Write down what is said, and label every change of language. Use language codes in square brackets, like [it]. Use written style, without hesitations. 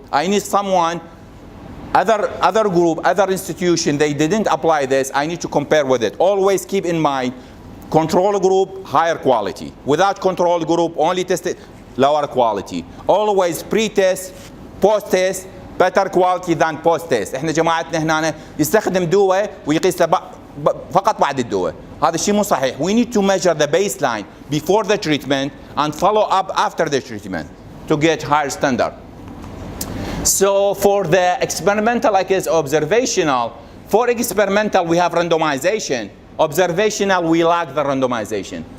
[en] I need someone, other group, other institution, they didn't apply this. I need to compare with it. Always keep in mind, control group, higher quality. Without control group, only tested, lower quality. Always pre-test, post-test, better quality than post-test. [ar] احنا جماعتنا هنا يستخدم دواء ويقيس فقط بعد الدواء. هذا الشيء مو صحيح. [en] We need to measure the baseline before the treatment and follow up after the treatment to get higher standard. So for the experimental, like is observational. For experimental, we have randomization. Observational, we lack the randomization.